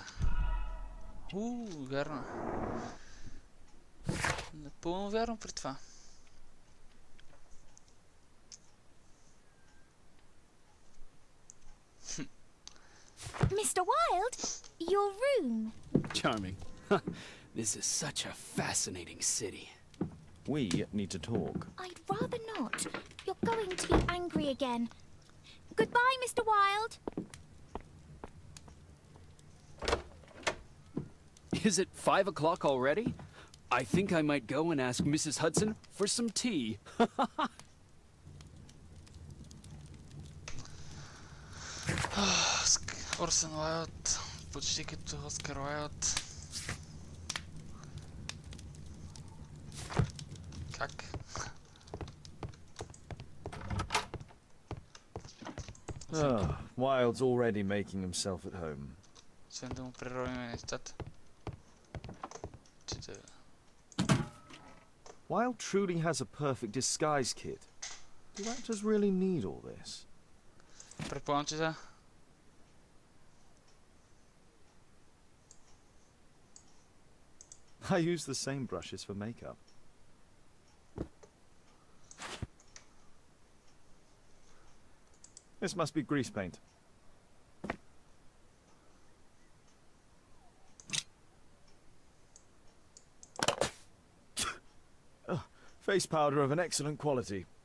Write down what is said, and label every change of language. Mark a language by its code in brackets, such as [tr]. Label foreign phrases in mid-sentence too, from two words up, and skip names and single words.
[bg] Вярно. Напълно вярно при това. [en] Mr. Wilde, your room. Charming. This is such a fascinating city. We need to talk. I'd rather not. You're going to be angry again. Goodbye, Mr. Wilde. Is it 5 o'clock already? I think I might go and ask Mrs. Hudson for some tea. [bg] Орсън Уайлд, почти като Оскар Уайлд. Как? [en] Wilde's already making himself at home. [bg] Освен да му преровим нещата. [en] Wilde truly has a perfect disguise kit. Do actors really need all this? [bg] Предполагам, че да. [en] I use the same brushes for makeup. This must be grease paint. Face powder of an excellent quality.